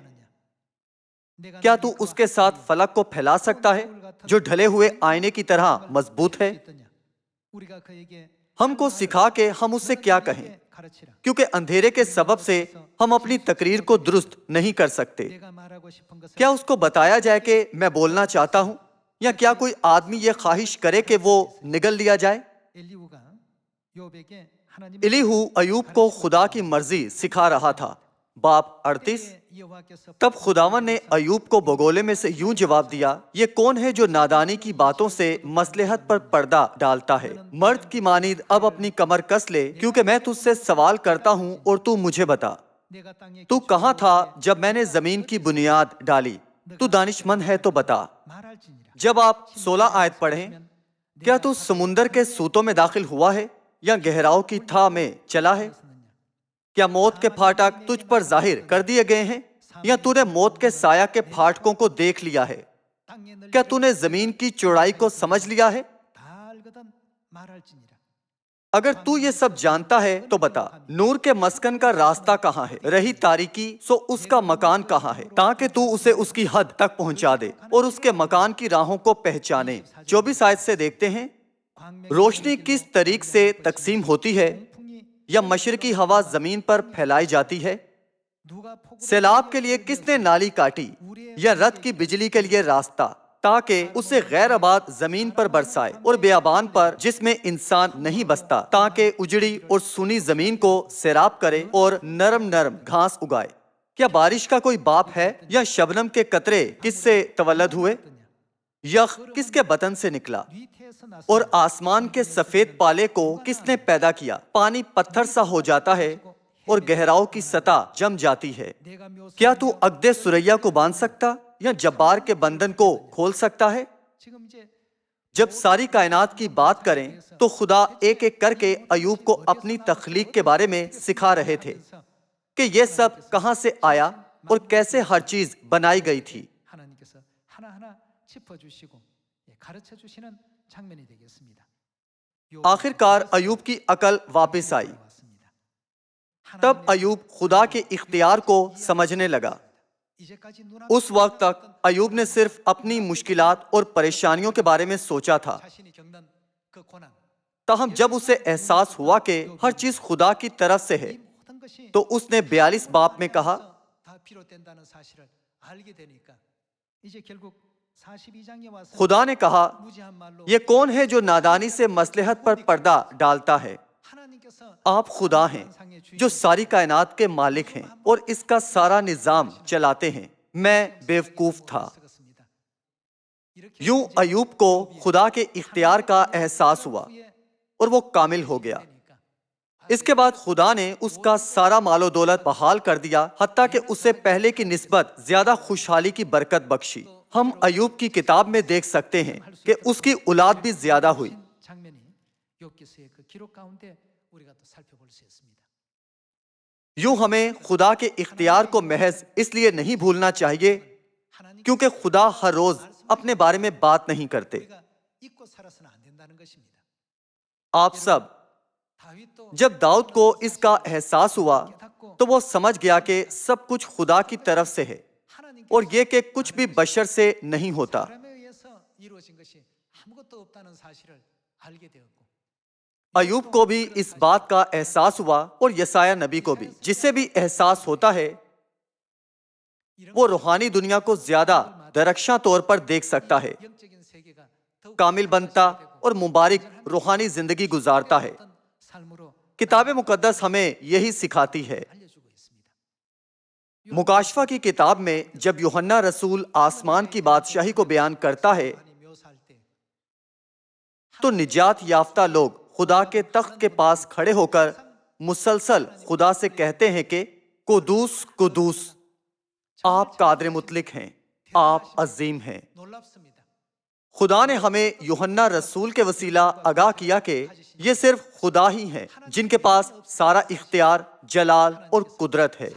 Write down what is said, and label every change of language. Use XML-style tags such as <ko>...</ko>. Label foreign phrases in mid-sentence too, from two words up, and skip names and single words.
<ur>کیا تو اس کے ساتھ فلک کو پھیلا سکتا ہے جو ڈھلے ہوئے آئینے کی طرح مضبوط ہے؟ ہم کو سکھا کہ ہم اس سے کیا کہیں.</ur> <ko>가르치라.</ko> <ur>کیونکہ اندھیرے کے سبب سے ہم اپنی تقریر کو درست نہیں کر سکتے.</ur> <ko>내가 말하고 싶은 것을</ko> <ur>کیا اس کو بتایا جائے کہ میں بولنا چاہتا ہوں، یا کیا کوئی آدمی یہ خواہش کرے کہ وہ نگل لیا جائے؟</ur> <ko>엘리후가 요백에 하나님의</ko> <ur>الیہو ایوب کو خدا کی مرضی سکھا رہا تھا. باب 38.</ur> <ko>여호와께서</ko> <ur>تب خداوند نے ایوب کو بگولے میں سے یوں جواب دیا، یہ کون ہے جو نادانی کی باتوں سے مصلحت پر پردہ ڈالتا ہے؟ مرد کی مانند اب اپنی کمر کس لے، کیونکہ میں تجھ سے سوال کرتا ہوں اور تو مجھے بتا.</ur> <ko>내가 땅에</ko> <ur>تو کہاں تھا جب میں نے زمین کی بنیاد ڈالی؟ تو دانش مند ہے تو بتا.</ur> <ko>말할지니라.</ko> <ur>جب آپ 16 آیت پڑھیں، کیا تو سمندر کے سوتوں میں داخل ہوا ہے یا گہراؤ کی تھا میں چلا ہے؟ کیا موت کے پھاٹک تجھ پر ظاہر کر دیے گئے ہیں، یا تو نے موت کے سایہ کے پھاٹکوں کو دیکھ لیا ہے؟</ur> <ko>땅에</ko> <ur>کیا تو نے زمین کی چوڑائی کو سمجھ لیا ہے؟</ur> <ko>다 알거든 말할지니라.</ko> <ur>اگر تو یہ سب جانتا ہے تو بتا، نور کے مسکن کا راستہ کہاں ہے؟ رہی تاریکی سو اس کا مکان کہاں ہے، تاکہ تو اسے اس کی حد تک پہنچا دے اور اس کے مکان کی راہوں کو پہچانے. 24 آیت سے دیکھتے ہیں، روشنی کس طریق سے تقسیم ہوتی ہے، یا مشرقی ہوا زمین پر پھیلائی جاتی ہے؟</ur> <ko>누가 폭우로</ko> <ur>سیلاب کے لیے کس نے نالی کاٹی، یا رت کی بجلی کے لیے راستہ، تاکہ اسے غیر آباد زمین پر برسائے اور بیابان پر جس میں انسان نہیں بستا، تاکہ اجڑی اور سونی زمین کو سیراب کرے اور نرم نرم گھاس اگائے؟ کیا بارش کا کوئی باپ ہے، یا شبنم کے قطرے کس سے تولد ہوئے؟ یخ کس کے بطن سے نکلا،</ur> <ko>뒤태에서 나서</ko> <ur>اور آسمان کے سفید پالے کو کس نے پیدا کیا؟ پانی پتھر سا ہو جاتا ہے اور گہراؤ کی سطح جم جاتی ہے.</ur> <ko>내가 묘사</ko> <ur>کیا تو عقد سریا کو باندھ سکتا، یا جبار کے بندھن کو کھول سکتا ہے؟</ur> <ko>지금 이제</ko> <ur>جب ساری کائنات کی بات کریں تو خدا ایک ایک کر کے ایوب کو اپنی تخلیق کے بارے میں سکھا رہے تھے کہ یہ سب کہاں سے آیا اور کیسے ہر چیز بنائی گئی تھی.</ur> <ko>하나님께서 하나하나 짚어주시고 가르쳐 주시는 장면이 되겠습니다.</ko> <ur>آخر کار ایوب کی عقل واپس آئی. تب ایوب خدا کے اختیار کو سمجھنے لگا.</ur> <ko>이제까지</ko> <ur>اس وقت تک ایوب نے صرف اپنی مشکلات اور پریشانیوں کے بارے میں سوچا تھا.</ur> <ko>자신이 겪는 그 고난,</ko> <ur>تاہم جب اسے احساس ہوا کہ ہر چیز خدا کی طرف سے ہے،</ur> <ko>이 모든 것이</ko> <ur>تو اس نے 42 باب میں کہا،</ur> <ko>다 비롯된다는 사실을 알게 되니까 이제 결국 42장에 와서</ko> <ur>خدا نے کہا،</ur> <ko>무지한 말로</ko> <ur>یہ کون ہے جو نادانی سے مصلحت پر پردہ ڈالتا ہے؟</ur> <ko>하나님께서</ko> <ur>آپ خدا ہیں جو ساری کائنات کے مالک ہیں اور اس کا سارا نظام چلاتے ہیں. میں بیوقوف تھا.</ur> <ko>쓰겠습니다.</ko> <ur>یوں ایوب کو خدا کے اختیار کا احساس ہوا اور وہ کامل ہو گیا. اس کے بعد خدا نے اس کا سارا مال و دولت بحال کر دیا، حتیٰ کہ اسے پہلے کی نسبت زیادہ خوشحالی کی برکت بخشی. ہم ایوب کی کتاب میں دیکھ سکتے ہیں کہ اس کی اولاد بھی زیادہ ہوئی.</ur> <ko>장면이 욥기서의 그 기록 가운데 우리가 또 살펴볼 수 있습니다.</ko> <ur>یوں ہمیں خدا کے اختیار کو محض اس لیے نہیں بھولنا چاہیے</ur> <ko>하나님</ko> <ur>کیونکہ خدا ہر روز اپنے بارے میں بات نہیں کرتے.</ur> <ko>우리가 잊고 살아서는 안 된다는 것입니다.</ko> <ur>آپ سب</ur> <ko>다윗도</ko> <ur>جب داؤد کو اس کا احساس ہوا تو وہ سمجھ گیا کہ سب کچھ خدا کی طرف سے ہے</ur> <ko>하나님께</ko> <ur>اور یہ کہ کچھ بھی بشر سے نہیں ہوتا.</ur> <ko>사람에 의해서 이루어진 것이 아무것도 없다는 사실을 알게 되었고</ko> <ur>ایوب کو بھی اس بات کا احساس ہوا اور یسایہ نبی کو بھی. جسے بھی احساس ہوتا ہے وہ روحانی دنیا کو زیادہ درخشاں طور پر دیکھ سکتا ہے،</ur> <ko>영적인 세계가 더욱</ko> <ur>کامل بنتا اور مبارک روحانی زندگی گزارتا ہے.</ur> <ko>어떤 삶으로</ko> <ur>کتاب مقدس ہمیں یہی سکھاتی ہے.</ur> <ko>알려주고 있습니다.</ko> <ur>مکاشفہ کی کتاب میں جب یوحنا رسول آسمان کی بادشاہی کو بیان کرتا ہے</ur> <ko>하나님 묘사할 때</ko> <ur>تو نجات یافتہ لوگ خدا کے تخت کے پاس کھڑے ہو کر مسلسل خدا سے کہتے ہیں کہ قدوس قدوس، آپ قادر مطلق ہیں، آپ عظیم ہیں.</ur> <ko>놀랍습니다.</ko> <ur>خدا نے ہمیں یوحنا رسول کے وسیلہ آگاہ کیا کہ یہ صرف خدا ہی ہیں جن کے پاس سارا اختیار، جلال اور قدرت ہے.</ur>